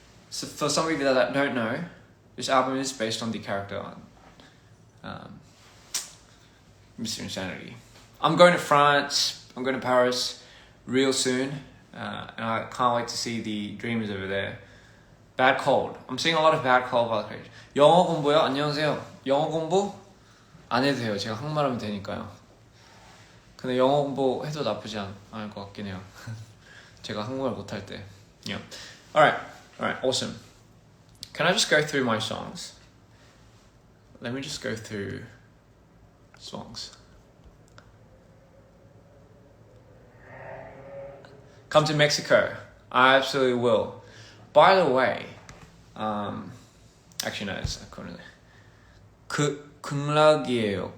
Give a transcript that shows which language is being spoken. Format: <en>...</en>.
<en>So for some of you that don't know, this album is based on the character Mr. Insanity. I'm going to France, I'm going to Paris real soon. And I can't wait to see the Dreamers over there. Bad Cold. I'm seeing a lot of Bad Cold by the page.</en> <ko>영어 공부요? 안녕하세요. 영어 공부? 안 해도 돼요. 제가 한국말하면 되니까요. 근데 영어 공부 해도 나쁘지 않을 것 같긴 해요. 제가 한국말 못할 때.</ko> <en>Yeah. Alright, awesome. Can I just go through my songs? Let me just go through songs. Come to Mexico. I absolutely will. By the way, actually no, it's</en> <ko>극락이에요.</ko>